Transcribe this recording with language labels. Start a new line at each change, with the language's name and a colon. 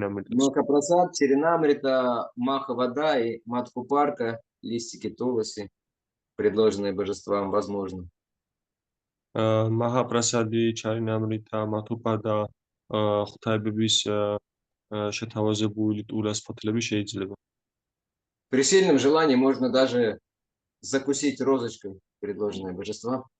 Russian: Махапрасад, Чаринамрита, Маха-вода и Мадхупарка, листики Туласи, предложенные божествам, возможно.
Georgian: მაჰაპრასადი, ჩარინამრიტა, მათუპა და ღვთაებების შეთავაზებული ტულას ფოთლები შეიძლება.
Russian: При сильном желании можно даже закусить розочкой предложенное божество.